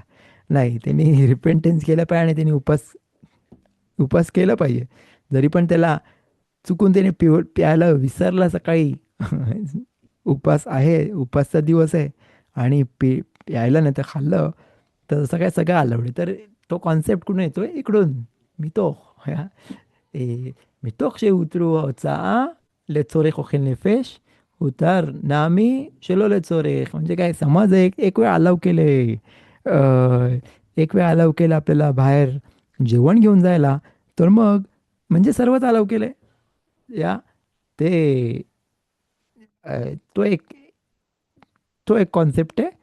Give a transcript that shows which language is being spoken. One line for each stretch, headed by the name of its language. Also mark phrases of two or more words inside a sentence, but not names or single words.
Marathi: नाही, त्यांनी रिपेंटन्स केलं पाहिजे आणि त्यांनी उपास केलं पाहिजे. जरी पण त्याला चुकून त्याने प्यायला विसरला सकाळी, उपास आहे, उपासचा दिवस आहे, आणि प्यायला नाही तर खाल्लं, तर सगळं अलाउड आहे. तर तो कॉन्सेप्ट कुठून येतो? इकडून.
Hebrew: मितो מתוך שהותרו ההוצאה לצורך אוכל נפש, הותר נעמי שלא לצורך.
Marathi: म्हणजे काय, समज एक वेळ अलाव केले, आपल्याला बाहेर जेवण घेऊन जायला, तर मग म्हणजे सर्वच अलाव केले. या ते अ, तो एक तो एक कॉन्सेप्ट आहे.